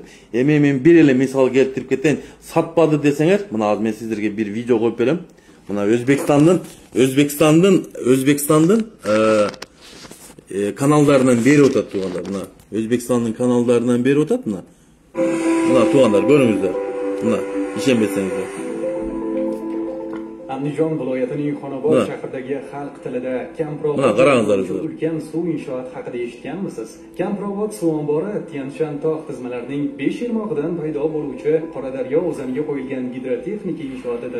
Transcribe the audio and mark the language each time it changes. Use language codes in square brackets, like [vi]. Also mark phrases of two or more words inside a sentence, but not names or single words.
[ky] Эми мен бир эле мисал келтирип кетейин. Сатпады десеңер, мына азыр мен сиздерге бир видео коюп берем. Мына Өзбекстандын каналдарынан берип атат тугандар. Мына Өзбекстандын каналдарынан берип атат мына. Мына тугандар көрүңүздөр. Мына ишенбесеңиздер. [uz] Andijon viloyatining Xonobod shahridagi xalq tilida Kempirovot ulkan suv inshooti haqida eshitganmisiz? Kempirovot suv ombori Tianshan tog' tizmalarining 5 yilmog'idan paydo bo'luvchi Qoradaryo o'zaniga qo'yilgan gidrotexnika inshootidir.